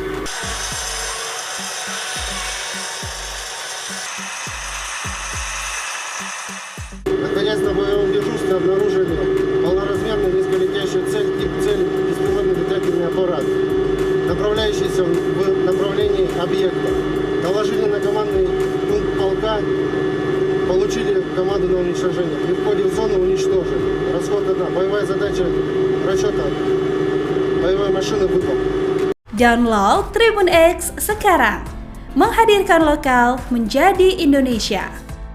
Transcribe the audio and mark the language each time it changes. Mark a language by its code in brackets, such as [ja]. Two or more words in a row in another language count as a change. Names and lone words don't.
[ru] Находясь на боевом дежурстве, обнаружили полноразмерную низколетящую цель, тип цель беспилотный летательный аппарат, направляющийся в направлении объекта. Доложили на командный пункт полка, получили команду на уничтожение. При входе в зону уничтожили. Расход 1. Боевая задача расчета боевой машины выполнена. [id] Download Tribun X sekarang, menghadirkan lokal menjadi Indonesia.